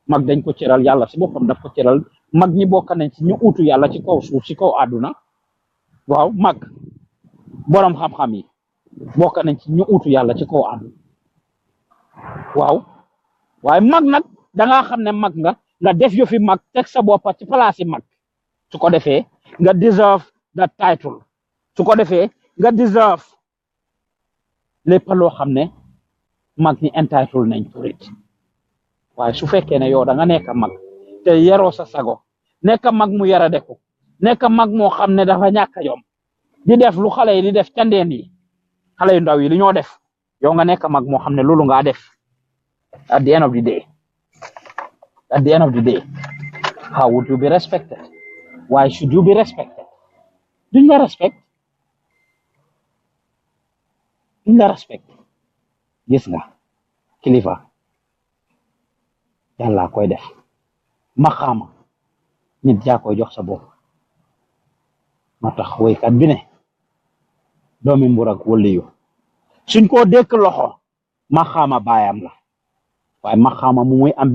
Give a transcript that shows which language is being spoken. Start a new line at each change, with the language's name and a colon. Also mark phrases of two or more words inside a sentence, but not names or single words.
Wolof: mag dañ ko cëral yàlla si boppam daf ko cëral mag ñi bokk nañ ci ñu utu yàlla ci kaw suuf ci kaw àdduna waaw mag borom xam-xam yi bokk nañ ci ñu utu yàlla ci kaw àdduna waaw waaye mag nag da ngaa xam ne mag nga def yu fi mag teg sa boppa ci place yi mag su ko defee nga
English: deserve that title
Wolof: su ko defee nga deserve lépp loo xam ne mag ñi entitled nañ pour it waaye su fekkee ne yow da nga nekk mag te yaroo sa sago nekk mag mu yara deku nekk mag moo xam ne dafa ñàkk a yom di def lu xale yi di def candeen yi xale yu ndaw yi li ñoo def yow nga nekk mag moo xam ne loolu ngaa def
English: at the end of the day how would you be respected? Why should you be respected?
Wolof: Duñ la respect gis nga kilifa yàlla koy def maxaama nit yaa koy jox sa bopp ma tax woykat bi ne doomi mbur ak waliyu suñ koo dékk loxo maxaama baayam la waaye maxaama mu muy am